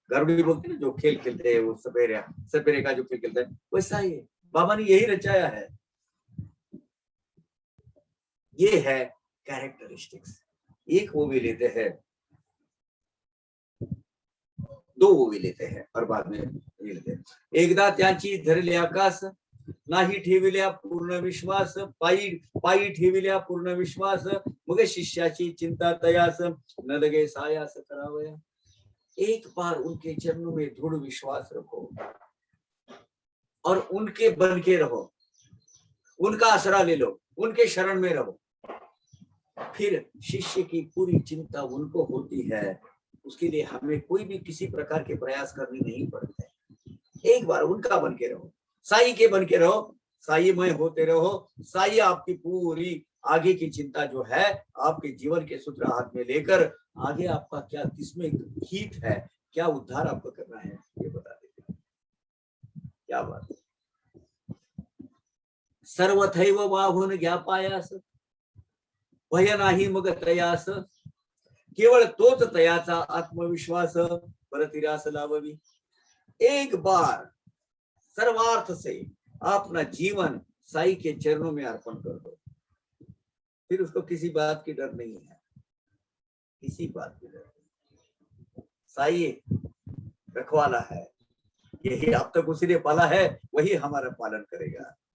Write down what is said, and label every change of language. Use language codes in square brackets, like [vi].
[hi] गारुड़ी बोलते हैं ना जो खेल खेलते हैं, वो सपेरे का जो खेल खेलता है, वैसा ही बाबा ने यही रचाया है। ये है कैरेक्टरिस्टिक्स। एक वो भी लेते हैं, दो वो भी लेते हैं, और बाद में ये लेते हैं। [mr] एकदा त्यांची धरले आकाश, नाही ठेविल्या पूर्ण विश्वास, पायी ठेविल्या पूर्ण विश्वास, मग शिष्याची चिंता तयास, न लगे सायास करावया। [hi] एक बार उनके चरणों में दृढ़ विश्वास रखो और उनके बन के रहो, उनका आसरा ले लो, उनके शरण में रहो, फिर शिष्य की पूरी चिंता उनको होती है। उसके लिए हमें कोई भी किसी प्रकार के प्रयास करने नहीं पड़ते। एक बार उनका बन के रहो, साई के बन के रहो, साई मय होते रहो। साई आपकी पूरी आगे की चिंता जो है, आपके जीवन के सूत्र हाथ में लेकर आगे आपका क्या, किसमें हित है, क्या उद्धार आपको करना है, ये बता देते। क्या बात है। [mr] सर्वथैव वाहुन ज्ञापायास, भय नाही मग तयास, केवळ तोच तयाचा आत्मविश्वास, परतिरास लाववी। [hi] एक बार सर्वार्थ से अपना जीवन साई के चरणों में अर्पण कर दो, फिर उसको किसी बात की डर नहीं है, किसी बात की डर नहीं। साई रखवाला है, यही अब तक उसी ने पाला है, वही हमारा पालन करेगा।